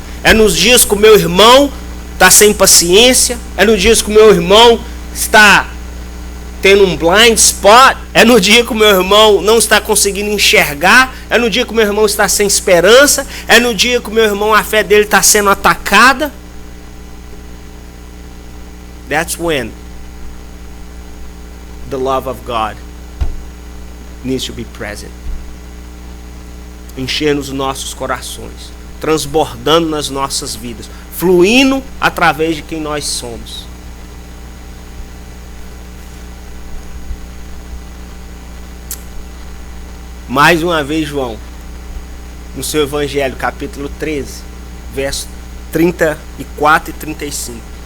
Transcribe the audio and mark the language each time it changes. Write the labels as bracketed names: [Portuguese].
[Portuguese] É nos dias que o meu irmão está sem paciência. É nos dias que o meu irmão está tendo um blind spot, é no dia que o meu irmão não está conseguindo enxergar, é no dia que o meu irmão está sem esperança, é no dia que o meu irmão, a fé dele está sendo atacada. [English] That's when the love of God needs to be present. [Portuguese] Enchendo os nossos corações, transbordando nas nossas vidas, fluindo através de quem nós somos. Mais uma vez, João, no seu Evangelho, capítulo 13, versos 34 e 35.